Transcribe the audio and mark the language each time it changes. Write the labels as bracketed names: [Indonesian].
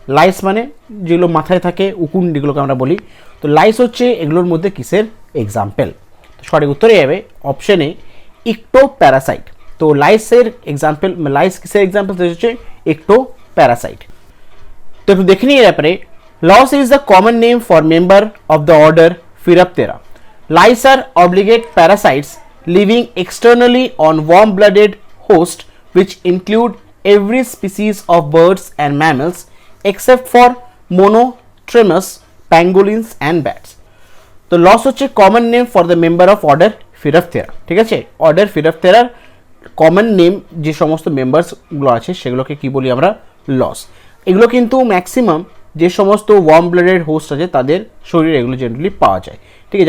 [Bangla] Lines মানে যেগুলো মাথায় থাকে, উকুন যেগুলোকে আমরা বলি, তো লাইস হচ্ছে এগুলোর মধ্যে কিসের এক্সাম্পল? তো সঠিক উত্তরে যাবে অপশনে ইক্টোপ্যারাসাইট। তো লাইসের এক্সাম্পল, লাইস কিসের এক্সাম্পল হচ্ছে ইক্টোপ্যারাসাইট। তো একটু দেখে নিয়ে ব্যাপারে, [English] Louse is the common name for member of the order Phthiraptera. Lice are obligate parasites living externally on warm blooded host which include every species of birds and mammals except for monotremus, pangolins and bats. তো louse হচ্ছে common name for the member of order Phthiraptera, [Bangla] ঠিক আছে? Order ফিরাপথেরার common name যে সমস্ত মেম্বার্সগুলো আছে সেগুলোকে কি বলি আমরা, লস। এগুলো কিন্তু ম্যাক্সিমাম যে সমস্ত ওয়ার্ম ব্লাডেড হোস্ট আছে তাদের শরীরে এগুলো জেনারেলি পাওয়া যায়, ঠিক আছে?